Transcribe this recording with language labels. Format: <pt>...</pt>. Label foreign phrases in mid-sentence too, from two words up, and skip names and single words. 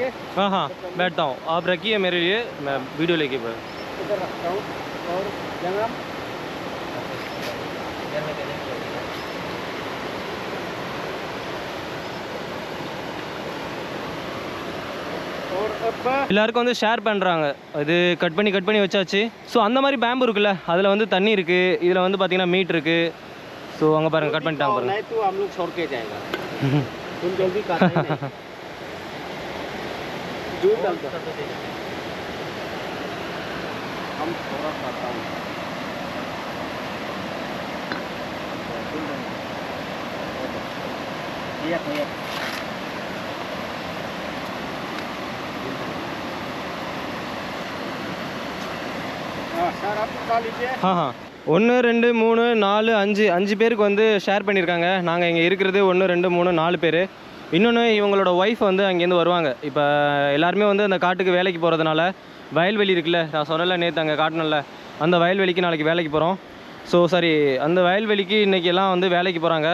<hi>हाँ हाँ बैठता हूँ, आप रखिए मेरे लिए, मैं वीडियो लेके बैठ. इधर रखता हूँ और जंगम और अब</hi> <ta>எல்லாருக்கும் வந்து ஷேர் பண்ணுறாங்க. இது கட் பண்ணி வச்சாச்சு. ஸோ அந்த மாதிரி பேம்பு இருக்குல்ல, அதில் வந்து தண்ணி இருக்குது, இதில் வந்து பார்த்தீங்கன்னா மீட் இருக்குது. ஸோ அங்கே பாருங்கள், கட் பண்ணிட்டாங்க பாருங்க.</ta> <hi>नहीं तो हम लोग छोड़ के जाएगा तुम जल्दी करना ही नहीं दूध डाल दो हम थोड़ा खाता हूँ ये सर आप खा लीजिए.</hi> <ta>हाँ 1 2 3 4 5 5 பேருக்கு வந்து ஷேர் பண்ணியிருக்காங்க. நாங்கள் இங்கே இருக்கிறது 1 2 3 4 பேர். இன்னொன்று இவங்களோட ஒய்ஃப் வந்து அங்கேருந்து வருவாங்க. இப்போ எல்லாருமே வந்து அந்த காட்டுக்கு வேலைக்கு போகிறதுனால வயல்வெளி இருக்குல்ல, நான் சொன்னல நேற்று அங்கே காட்டணும்ல, அந்த வயல்வெளிக்கு நாளைக்கு வேலைக்கு போகிறோம்.</ta> <en>so sorry,</en> <ta>அந்த வயல்வெளிக்கு இன்றைக்கி எல்லாம் வந்து வேலைக்கு போகிறாங்க.</ta>